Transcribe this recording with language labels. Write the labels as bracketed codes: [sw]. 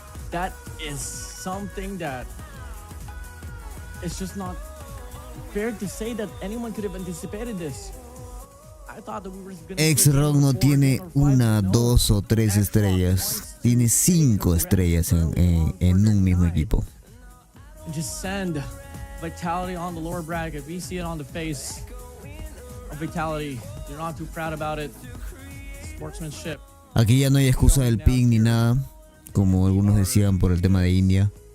[en] That is something that it's just not fair to say that anyone could have anticipated this. I thought that we were gonna [es] X-Rock no tiene 1, 2 o 3 estrellas. Tiene 5 estrellas en un mismo equipo. [en] Just send Vitality on the lower bracket. We see it on the face of Vitality. You're not too proud about it. Sportsmanship. [es] Aquí ya no hay excusa del ping ni nada, como algunos decían por el tema de India.